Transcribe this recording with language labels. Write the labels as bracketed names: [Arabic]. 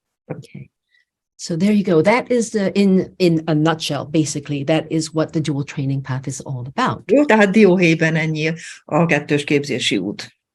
[English] Okay. So there you go. That is in a nutshell, basically, that is what the dual training path is all about. [Hungarian] Jó, tehát dióhéjban ennyi a 2-ös képzési út.